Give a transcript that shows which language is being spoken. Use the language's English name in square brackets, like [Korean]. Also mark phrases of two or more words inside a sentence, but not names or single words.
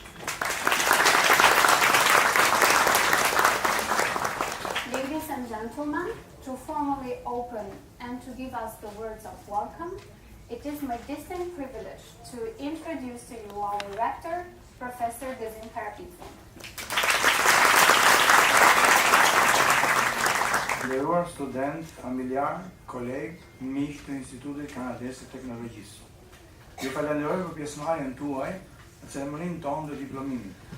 [English] Ladies and gentlemen, to formally open and to give us the words of welcome, it is my distinct privilege to introduce to you our rector, Professor Gazin Karapitson. [Albanian] Nderuar student, familjar, kolegë, miq të Institutit Kanadez të Teknologjisë. Ju falenderoj për pjesëmarrjen tuaj në ceremoninë tonë të diplomimit.